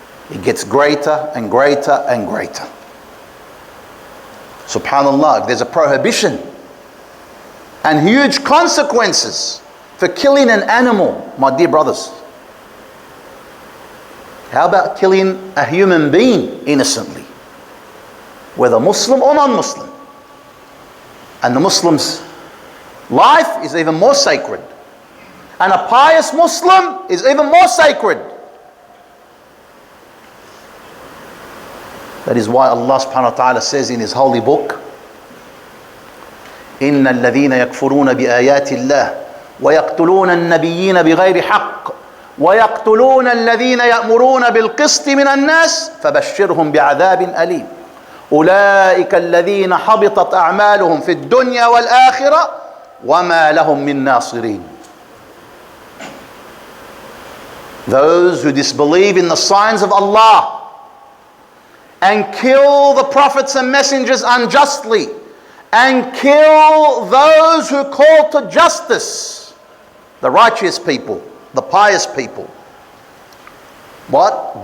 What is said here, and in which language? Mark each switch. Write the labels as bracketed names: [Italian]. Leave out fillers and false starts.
[English] It gets greater and greater and greater. Subhanallah, if there's a prohibition and huge consequences for killing an animal, my dear brothers, how about killing a human being innocently, whether Muslim or non-Muslim? And the Muslim's life is even more sacred And a pious Muslim is even more sacred. [Arabic] That is why Allah subhanahu wa ta'ala says in His holy book, إن الذين يكفرون بآيات الله ويقتلون النبيين بغير حق ويقتلون الذين يأمرون بالقسط من الناس فبشرهم بعذاب أليم أولئك الذين حبطت أعمالهم في الدنيا والآخرة وما لهم من ناصرين. [English] Those who disbelieve in the signs of Allah and kill the prophets and messengers unjustly and kill those who call to justice, the righteous people, the pious people. What?